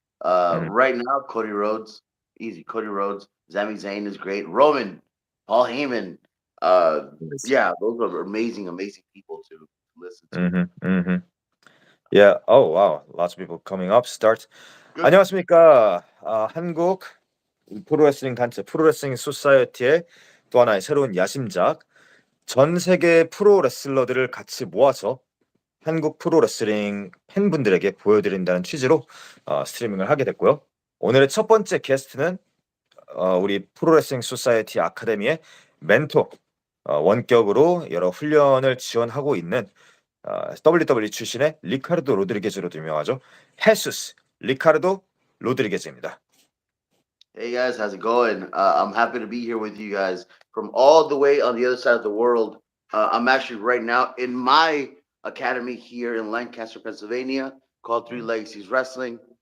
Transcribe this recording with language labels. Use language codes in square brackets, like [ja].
[en] Mhm. Right now, Cody Rhodes, easy. Cody Rhodes, Sami Zayn is great. Roman, Paul Heyman. Uh, yeah, those are amazing, amazing people to listen to. Mm-hmm, mm-hmm. Yeah. Oh wow. Lots of people coming up. Start. Good. [ko] 안녕하십니까. 한국 프로레슬링 단체 프로레슬링 소사이어티의 또 하나의 새로운 야심작 전 세계 프로 레슬러들을 같이 모아서 한국 프로레슬링 팬분들에게 보여드린다는 취지로 스트리밍을 하게 됐고요. 오늘의 첫 번째 게스트는 우리 프로레슬링 소사이어티 아카데미의 멘토 원격으로 여러 훈련을 지원하고 있는 WWE 출신의 리카르도 로드리게즈로도 유명하죠. 헤수스 리카르도 로드리게즈입니다. [en] Hey guys, how's it going? I'm happy to be here with you guys from all the way on the other side of the world. I'm actually right now in my academy here in Lancaster, Pennsylvania, called Three Legacies Wrestling.